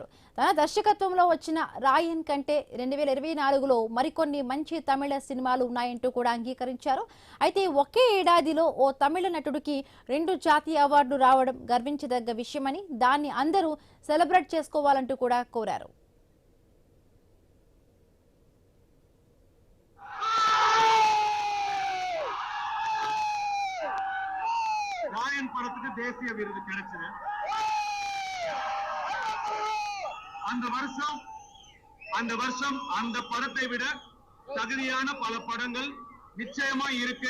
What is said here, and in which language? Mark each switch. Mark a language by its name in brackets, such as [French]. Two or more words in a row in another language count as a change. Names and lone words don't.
[Telugu] తన దర్శకత్వంలో వచ్చిన రాయన్ కంటే 2024లో మరికొన్ని మంచి తమిళ సినిమాలు ఉన్నాయంటూ కూడా అంగీకరించారు. అయితే ఒకే ఏడాదిలో ఓ తమిళ నటుడికి 2 జాతీయ అవార్డులు రావడం గర్వించదగ్గ విషయమని, దాన్ని అందరూ సెలబ్రేట్ చేసుకోవాలంటూ కూడా కోరారు. [Tamil] ராயன் படத்துக்கு தேசிய விருது கிடைச்சது. அந்த வருஷம் அந்த படத்தை விட தகுதியான பல படங்கள் நிச்சயமா இருக்கு.